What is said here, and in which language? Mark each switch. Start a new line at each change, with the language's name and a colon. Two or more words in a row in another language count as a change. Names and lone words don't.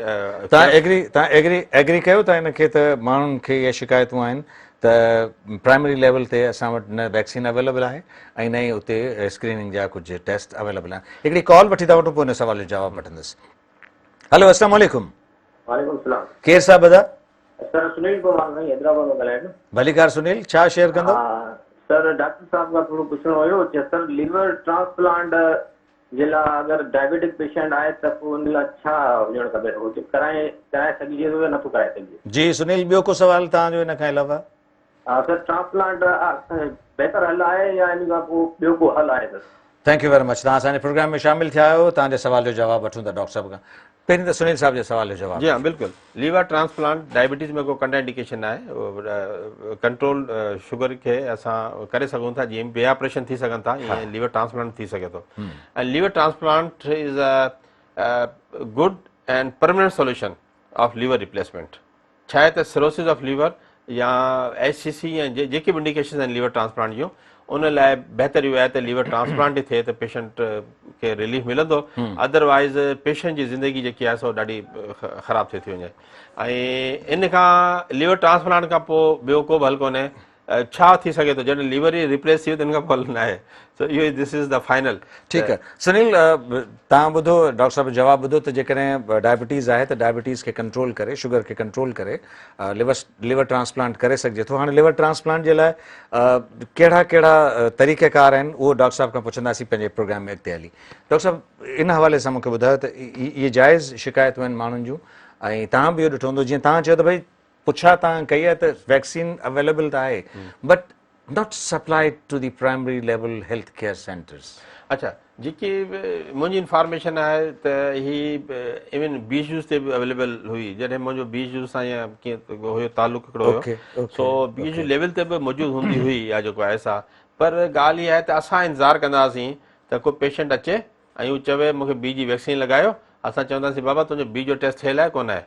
Sindhi: तव्हां एग्री कयो था इन खे त माण्हुनि खे इहे शिकायतूं आहिनि त
English: primary level
Sindhi: ते असां वटि न
English: vaccine available
Sindhi: आहे ऐं न ई उते स्क्रीनिंग जा कुझु
English: test available
Sindhi: आहिनि। हिकिड़ी कॉल वठी था वठूं, पोइ हिन सवाल जो जवाबु वठंदुसि।
Arabic: हेलो, السلام عليكم. وعليكم السلام.
Sindhi: केर साहब दा? सर सुनील कुमार भाई हैदराबाद में ॻाल्हाइण। भलीकार सुनील, छा शेयर कंदो? सर डॉक्टर साहब खां थोरो पुछणो हुयो कि सर
English: liver transplant
Sindhi: जे लाइ अगरि
English: diabetic patient
Sindhi: आहे त पोइ उन लाइ छा हुजणु खपे, कराए सघिजे थो या नथो कराए सघिजे? जी सुनील, ॿियो को सवाल तव्हांजो इन खां अलावा? सर ट्रांसप्लांट बहितर हल आहे या इन खां पोइ ॿियो को हल आहे? सर
English: thank you very much,
Sindhi: तव्हां असांजे प्रोग्राम में शामिल थिया आहियो। तव्हांजे सवाल जो जवाबु वठूं था डॉक्टर साहब खां। पहिरीं त सुनील साहब जे सवाल जो जवाबु। जी हाँ, बिल्कुलु।
English: liver transplant diabetes
Sindhi: में को कंट्राइंडिकेशन आहे,
English: control sugar
Sindhi: खे असां करे सघूं था, जीअं ॿिया ऑपरेशन थी सघनि था, ईअं
English: liver transplant
Sindhi: थी सघे थो।
English: ऐं liver transplant is a good and permanent solution of liver replacement.
Sindhi: छा आहे त
English: cirrhosis of liver
Sindhi: या HCC या जेके बि इंडिकेशन आहिनि
English: liver transplant
Sindhi: जूं, उन लाइ बहितर इहो आहे त
English: liver transplant
Sindhi: ई थिए त पेशेंट खे रिलीफ मिलंदो,
English: otherwise patient
Sindhi: जी ज़िंदगी जेकी आहे सो ॾाढी ख़राबु थी वञे। ऐं इन खां
English: liver transplant
Sindhi: खां पोइ ॿियो को बि हल कोन्हे। छा थी सघे थो जॾहिं लीवर ई रिप्लेस थी वियो त हिन खां पोइ हल न आहे।
English: सो इहो this is the final.
Sindhi: ठीकु आहे सुनील, तव्हां ॿुधो डॉक्टर साहब जवाबु ॿुधो त जेकॾहिं डायबिटीज़ आहे त डायबिटीज़ खे कंट्रोल करे, शुगर खे कंट्रोल करे
English: liver transplant
Sindhi: करे सघिजे थो। हाणे
English: liver transplant
Sindhi: जे लाइ कहिड़ा कहिड़ा तरीक़ेकार आहिनि, उहो डॉक्टर साहब खां पुछंदासीं पंहिंजे प्रोग्राम में अॻिते हली। डॉक्टर साहब इन हवाले सां मूंखे ॿुधायो त इहे जाइज़ शिकायतूं आहिनि माण्हुनि जूं, ऐं तव्हां बि इहो ॾिठो हूंदो, जीअं तव्हां चयो त भई पुछा तव्हां कई आहे त
English: vaccine available
Sindhi: त आहे,
English: but not supplied to the primary level health care centers.
Sindhi: अच्छा, जेकी मुंहिंजी इंफॉर्मेशन आहे त ही इवन BHUs ते बि अवेलेबल हुई, जॾहिं मुंहिंजो BHU सां या कीअं हुयो तालुक हिकिड़ो हुयो, सो
English: BHU level
Sindhi: ते बि मौजूदु हूंदी हुई या जेको आहे सा। पर ॻाल्हि इहा आहे त असां इंतज़ारु कंदासीं त को पेशेंट अचे ऐं उहो चवे मूंखे B जी वैक्सीन लॻायो, असां चवंदासीं बाबा तुंहिंजो B जो टेस्ट थियल आहे कोन आहे?